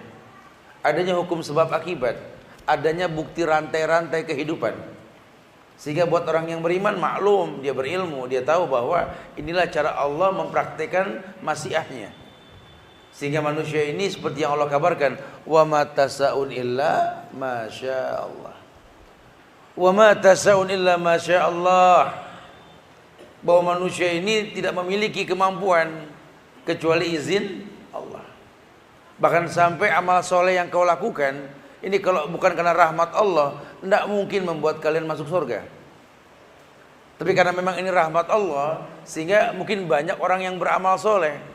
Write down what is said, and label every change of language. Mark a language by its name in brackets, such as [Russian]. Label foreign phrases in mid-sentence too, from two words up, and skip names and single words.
[Indonesian] Adanya hukum sebab akibat, adanya bukti rantai-rantai kehidupan. Sehingga buat orang yang beriman maklum, dia berilmu, dia tahu bahwa inilah cara Allah mempraktikkan masyiahnya. Sehingga manusia ini seperti yang Allah kabarkan, [Arabic] وما تشاءون إلا ما شاء الله. وما تشاءون إلا ما شاء الله. [Indonesian] Bahwa manusia ini tidak memiliki kemampuan kecuali izin Allah. Bahkan sampai amal soleh yang kau lakukan ini kalau bukan karena rahmat Allah, tidak mungkin membuat kalian masuk surga. Tapi karena memang ini rahmat Allah, sehingga mungkin banyak orang yang beramal soleh.